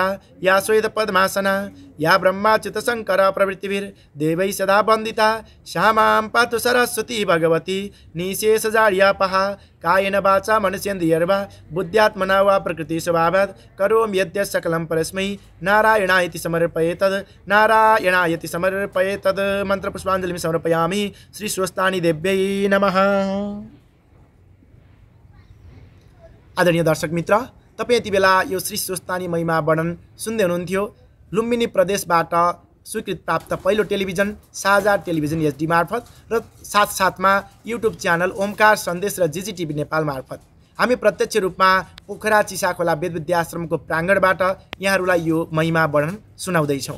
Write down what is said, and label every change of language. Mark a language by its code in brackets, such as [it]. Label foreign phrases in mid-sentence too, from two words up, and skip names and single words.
[sa] या श्वेत पद्मासना या ब्रह्माच्युत शंकर प्रवृत्तिभिर्देवैः सदा वंदिता श्यामां पातु सरस्वती भगवती निशेषजाड्यापहा कायेन वाचा मनसेन्द्रियर्वा बुद्ध्यात्मना वा प्रकृति स्वभावात् करोमि यद्यत् सकलं परस्मै नारायणायति समर्पयेतद् मंत्रपुष्पाञ्जलिं समर्पयामि श्री स्वस्तानी देव्यै नमः। [ne] आदरणीय दर्शक मित्र, तपाईँ यति बेला यो श्री स्वस्तानी महिमा वर्णन सुन्दै हुनुहुन्थ्यो। लुम्बिनी प्रदेशबाट स्वीकृत प्राप्त पहिलो टेलिभिजन साझा टेलिभिजन एचडी मार्फत र साथसाथमा युट्युब च्यानल ओमकार सन्देश र जीजीटिभी नेपाल मार्फत हामी प्रत्यक्ष रूपमा पोखरा चिसाखोला वेद विद्याश्रमको प्राङ्गणबाट यहाँहरूलाई यो महिमा वर्णन सुनाउँदैछौँ।